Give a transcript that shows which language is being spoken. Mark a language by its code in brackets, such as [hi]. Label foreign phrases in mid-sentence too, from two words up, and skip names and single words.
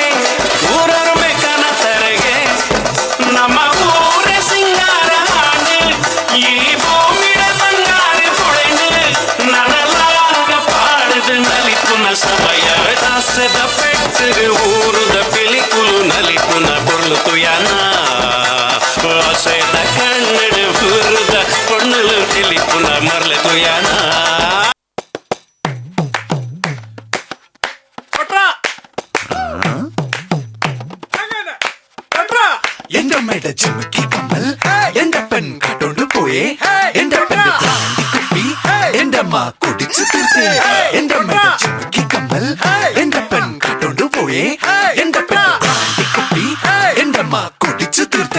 [tcy] ಊರರು ಬೇಕನ ತರಗೆ ನಮ್ಮ ಊರ ಸಿಂಗಾರ ಹಾಡು ಈ ಭೂಮಿಡ ಬಂಗಾರ ಪೊಳೆಂಡು ನನಲಾಗ ಪಾಡದು ನಲಿಪುನ ಸಮಯ ದಾಸದ ಪೆಟ್ಟಿಗೆ ಊರುದ ಪಿಲಿಕುಲು ನಲಿಪುನ ಪುರ್ಲು ಯಾನ ಆಸೆದ ಕಣ್ಣಡು ಊರುದ ಪೊಣ್ಣಲು ತಿಳಿಪುನ ಮರ್ಲು ಯಾನ [ml] എന്റെ അമ്മയുടെ ചുമക്കി കമ്മൽ എന്റെ പെൺ കട്ടോണ്ട് പോയേ എന്റെ പെണ്ണ് ബ്രാൻഡി കുപ്പി എന്റെ അമ്മ കുടിച്ചു തീർത്തേ എന്റെ അമ്മയുടെ ചുമക്കി കമ്മൽ എന്റെ പെൺ കട്ടോണ്ട് പോയേ എന്റെ പെണ്ണ് ബ്രാൻഡി കുപ്പി എന്റെ അമ്മ കുടിച്ചു തീർത്തേ